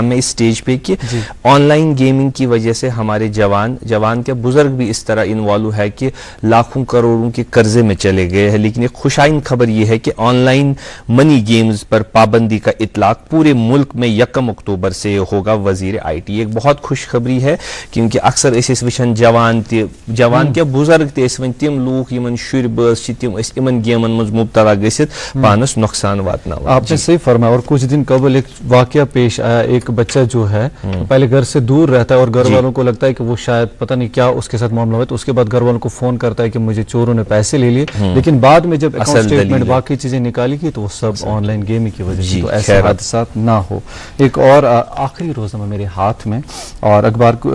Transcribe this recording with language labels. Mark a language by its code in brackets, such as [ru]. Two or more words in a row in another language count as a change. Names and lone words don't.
[ur] میں اس سٹیج پہ کہ [en] online gaming [ur] کی وجہ سے ہمارے جوان کے بزرگ بھی اس طرح انوالو ہے کہ لاکھوں کروڑوں کے قرضے میں چلے گئے ہیں لیکن ایک خوشائن خبر یہ ہے کہ [en] online money games [ur] پر پابندی کا اطلاق پورے ملک میں 1 اکتوبر سے ہوگا وزیر IT ایک بہت خوشخبری ہے کیونکہ اکثر [ks] اس وچھان جوان کیا بزرگ تم تم لوگ یمن شر بس تم ان گیمن مز مبتلا گھت پانس نقصان واتنا [ur] آپ نے صحیح فرمایا اور کچھ دن قبل ایک واقعہ پیش آیا ایک بچہ جو ہے پہلے گھر سے دور رہتا ہے اور گھر والوں کو لگتا ہے کہ وہ شاید پتہ نہیں کیا اس کے ساتھ معاملہ ہوا تو اس کے بعد گھر والوں کو فون کرتا ہے کہ مجھے چوروں نے پیسے لے لیے لیکن بعد میں جب [en] account statement [ur] باقی چیزیں نکالی کی تو وہ سب [en] online gaming [ur] کی وجہ سے تو ایسے حادثات نہ ہو ایک اور آخری روزنامہ میرے ہاتھ میں اور اخبار